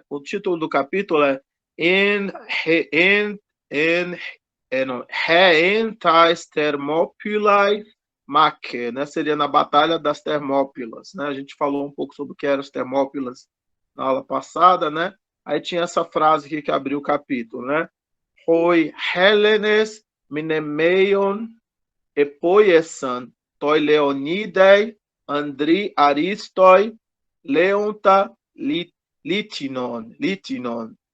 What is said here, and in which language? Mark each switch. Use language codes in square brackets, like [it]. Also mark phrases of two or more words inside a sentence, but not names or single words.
[pt] O título do capítulo é Tais Thermopylae Maque, né? Seria na Batalha das Termópilas, né? A gente falou um pouco sobre o que eram as Termópilas na aula passada, né? Aí tinha essa frase aqui que abriu o capítulo, né? [el] Οἱ Ἕλληνες μνημεῖον ἐποίησαν τῷ Λεωνίδῃ ἀνδρὶ ἀρίστῳ λέοντα λίθινον.